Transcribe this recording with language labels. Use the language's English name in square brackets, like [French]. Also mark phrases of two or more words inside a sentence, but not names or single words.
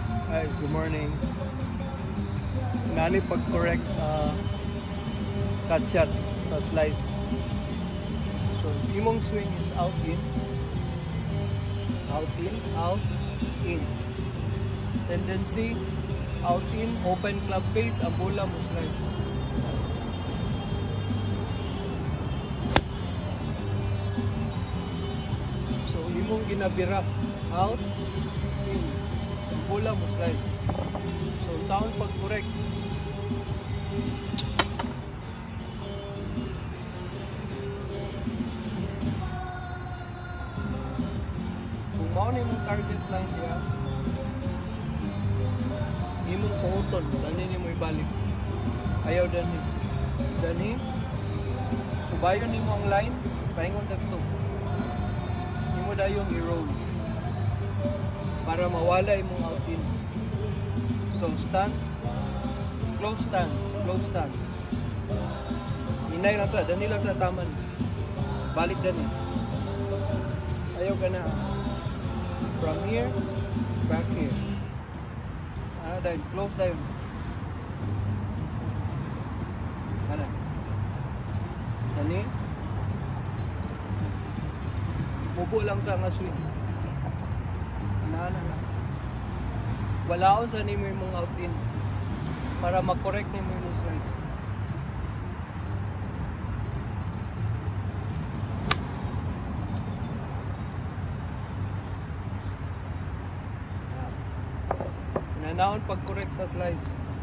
[English] Guys, good morning. [Cebuano] Nani pag-correct sa cut shot sa slice. So, imong swing [English] is out in, out in, out in. Tendency, out in, open club face, [Cebuano] ang bola mo slice. So, imong ginabira, [English] out, in. [Cebuano] Bola mo slice. So, saan pag-correct? Kung mao na yung target line niya, imong kuuton, dani ni mo ibalik. Ayaw dani. Dani, subayon nimo ang line, paingon dagto. Imo dayon i-roll para mawala imong [English] out in. So stance, close stance, close stance. [Cebuano] Hinay lang sa, dani lang sa taman. Balik dani. Ayaw ka na. [English] From here, back here. [Cebuano] Dahil, close dahil. Ano? Dani. Mubo lang sa nga swing. Na. Walaon sa nimo imong [English] out in [Cebuano] para ma-correct nimo imong slice. Nanahon pag-correct sa slice.